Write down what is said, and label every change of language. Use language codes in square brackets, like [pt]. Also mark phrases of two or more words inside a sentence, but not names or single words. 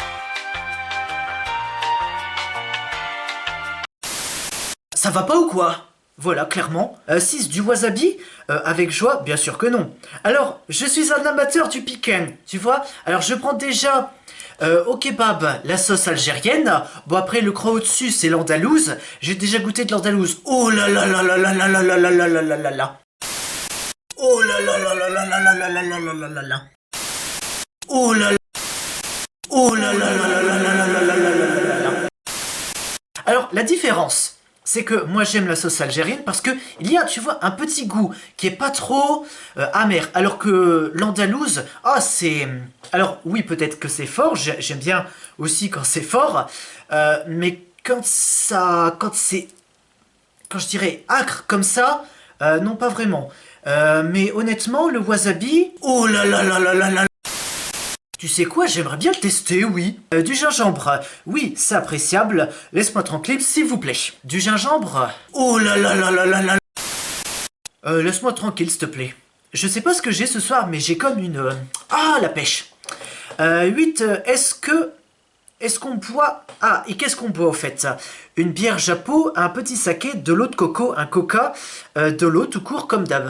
[fr] Ça va pas ou quoi? Voilà, clairement. 6, du wasabi avec joie? Bien sûr que non. Alors, je suis un amateur du piquant, tu vois? Alors, je prends déjà au kebab la sauce algérienne. Bon, après, le croc au-dessus, c'est l'andalouse. J'ai déjà goûté de l'andalouse. Oh là là là là là là là là là là là là là là. Oh là là là là là là là là là là là là là. Oh là là. Oh là là là là là là là là là là là là. Alors, la différence c'est que moi j'aime la sauce algérienne parce que il y a, tu vois, un petit goût qui est pas trop amer, alors que l'andalouse, c'est... Alors oui, peut-être que c'est fort, j'aime bien aussi quand c'est fort, mais quand je dirais acre comme ça, non pas vraiment. Mais honnêtement, le wasabi, oh là là là là là là. Tu sais quoi, j'aimerais bien le tester, oui. Du gingembre, oui, c'est appréciable. Laisse-moi tranquille, s'il vous plaît. Du gingembre, oh là là là là là là. Laisse-moi tranquille, s'il te plaît. Je sais pas ce que j'ai ce soir, mais j'ai comme une... la pêche. 8, Est-ce qu'on boit... Ah, et qu'est-ce qu'on boit au fait? Une bière japo, un petit saké, de l'eau de coco, un coca, de l'eau tout court comme d'hab.